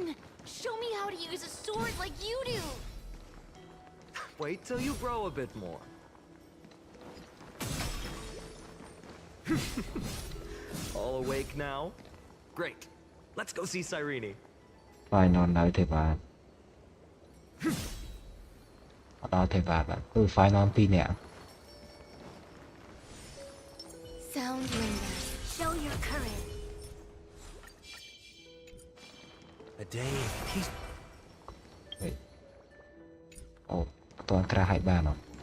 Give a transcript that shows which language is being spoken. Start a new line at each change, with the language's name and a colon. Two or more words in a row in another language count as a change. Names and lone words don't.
English: Show me how to use a sword like you do! Wait till you grow a bit more. All awake now? Great. Let's go see Cyrene.
Khmer: Final នៅទេបាទអត់ដល់ទេបាទគឺ final 2នាក់
English: Sound lingers. Show your courage. A day of peace. Wait.
Khmer: អូ អត់ទាន់ក្រាស់ឲ្យបានអត់